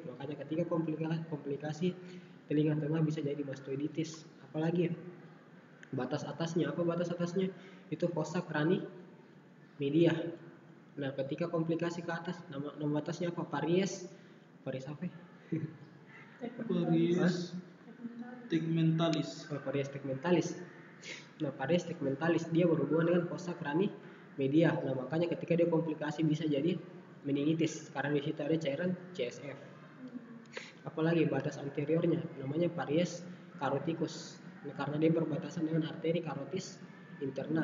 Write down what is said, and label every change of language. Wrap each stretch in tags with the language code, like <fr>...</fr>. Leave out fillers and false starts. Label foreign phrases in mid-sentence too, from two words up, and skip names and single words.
<id>Makanya ketika komplikasi telinga tengah bisa jadi mastoiditis. Apalagi batas atasnya, apa batas atasnya?</id> <la>Itu fossa crani media.</la> <id>Nah, ketika komplikasi ke atas, nama batasnya apa? Paries apa?</id> <la>Paries tegmentalis. Paries tegmentalis. Nah, paries tegmentalis</la> <id>dia berhubungan dengan</id> <la>fossa crani media.</la> <id>Nah, makanya ketika dia komplikasi bisa jadi meningitis karena di situ ada cairan CSF. Apalagi batas anteriornya namanya</id> <la>paries caroticus.</la> <id>Nah, karena dia berbatasan dengan arteri</id> <la>carotis interna.</la>